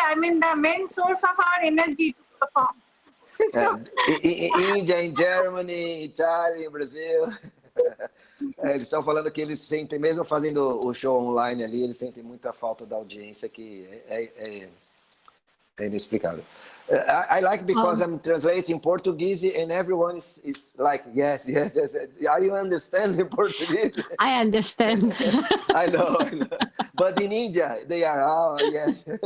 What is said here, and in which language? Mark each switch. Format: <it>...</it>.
<en>I mean, the main source of our energy to perform. So,</en> <pt>Índia, em Germany, Itália, em Brasil. Eles estão falando que eles sentem, mesmo fazendo o show online ali, eles sentem muita falta da audiência, que é inexplicável.</pt> <en>I like because I'm translating Portuguese and everyone is like, yes. Are you understanding Portuguese? I understand. I know. But in India, they are, yes.</en>